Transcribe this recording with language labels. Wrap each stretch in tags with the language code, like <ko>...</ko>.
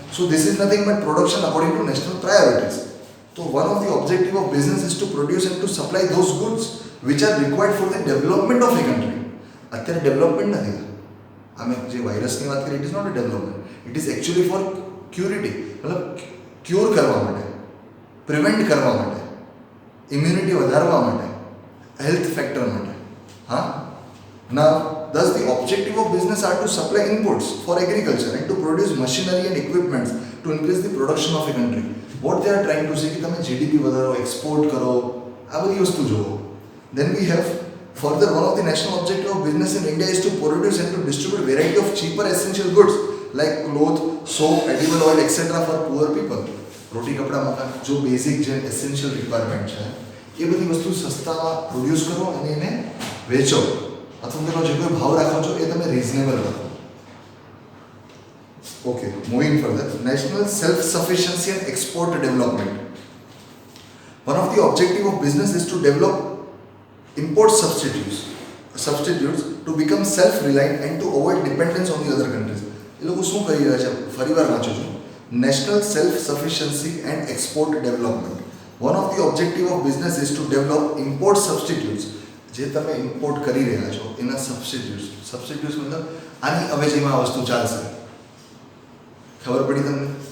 <en>So this is nothing but production according to national priorities. તો one of the objective of business is to produce and to supply those goods which are required for the development of a country.</en> <gu>અત્યારે development નથી, અમે જે વાયરસની વાત કરીએ,</gu> <en>it is not a development, it is actually for security,</en> <gu>મતલબ cure કરવા માટે, પ્રિવેન્ટ કરવા માટે, ઇમ્યુનિટી વધારવા માટે, હેલ્થ ફેક્ટર માટે.</gu> <en>હા ના, thus the objective of business are to supply inputs for agriculture and to produce machinery and equipments to increase the production of a country. What they are trying to say</en> <gu>કે તમે GDP વધારો, export કરો, આ બધી વસ્તુ જુઓ.</gu> <en>Then we have further, one of the national objective of business in India is to produce and to distribute variety of cheaper essential goods like cloth, soap, edible oil, etc. for poor people.</en> <gu>રોટી, કપડાં, મકાન, જો basic જે essential requirement છે એ બધી વસ્તુ સસ્તામાં produce કરો અને એને વેચો, અથવા તેનો જે કોઈ ભાવ રાખો છો એ તમે રિઝનેબલ રાખો.</gu> <en>Okay, moving further, national self sufficiency and export development. One of the objective of business is to develop import substitutes to become self-reliant and to avoid dependence on the other countries.</en> <gu>એ લોકો શું કરી રહ્યા છે, ફરીવાર વાંચું છું,</gu> <en>National self sufficiency and export development. One of the objective of business is to develop import substitutes.</en> <gu>જે તમે ઇમ્પોર્ટ કરી રહ્યા છો એના સબસ્ટિટ્યુટ્સ મતલબ આની અવેજીમાં આ વસ્તુ ચાલશે. ખબર પડી તમને?</gu>